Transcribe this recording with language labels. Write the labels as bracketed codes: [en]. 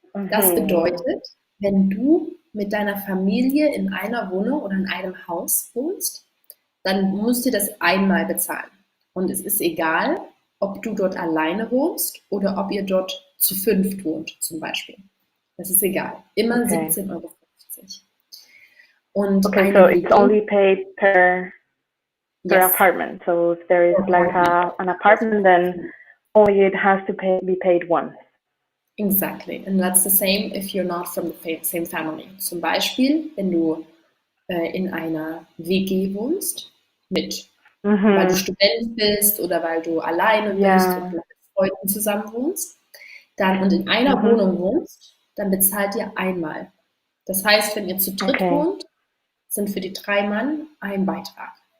[de] Das bedeutet, wenn du mit deiner Familie in einer Wohnung oder in einem Haus wohnst, dann musst du das einmal bezahlen. Und es ist egal, ob du dort alleine wohnst oder ob ihr dort zu 5 wohnt, zum Beispiel. Das ist egal. Immer 17,50 Euro. Und [en] so it's only paid per apartment. So if there is like an apartment, then only it has to be paid once. Exactly. And that's the same if you're not from the same family. [de] Zum Beispiel, wenn du in einer WG wohnst, weil du Student bist oder weil du alleine bist und mit Freunden zusammen wohnst, und in einer Wohnung wohnst, dann bezahlt ihr einmal. Das heißt, wenn ihr zu dritt wohnt, sind für die 3 Mann ein Beitrag.